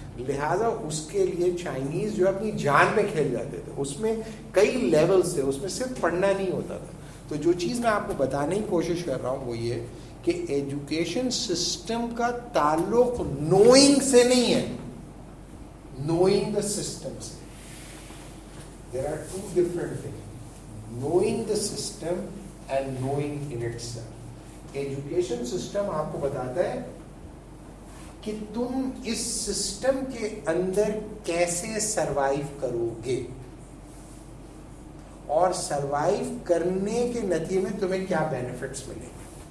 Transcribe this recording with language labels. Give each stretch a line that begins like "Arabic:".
Urdu: لہٰذا اس کے لیے چائنیز جو اپنی جان پہ کھیل جاتے تھے, اس میں کئی لیولز تھے, اس میں صرف پڑھنا نہیں ہوتا تھا. تو جو چیز میں آپ کو بتانے کی کوشش کر رہا ہوں وہ یہ کہ ایجوکیشن سسٹم کا تعلق نوئنگ سے نہیں ہے, نوئنگ دا سسٹم سے.
English: There are two different things, knowing the system and knowing in itself.
Urdu: Education system آپ کو بتاتا ہے کہ تم اس سسٹم کے اندر کیسے سروائیو کرو گے, اور سروائیو کرنے کے نتیجے میں تمہیں کیا بینیفٹس ملیں گے.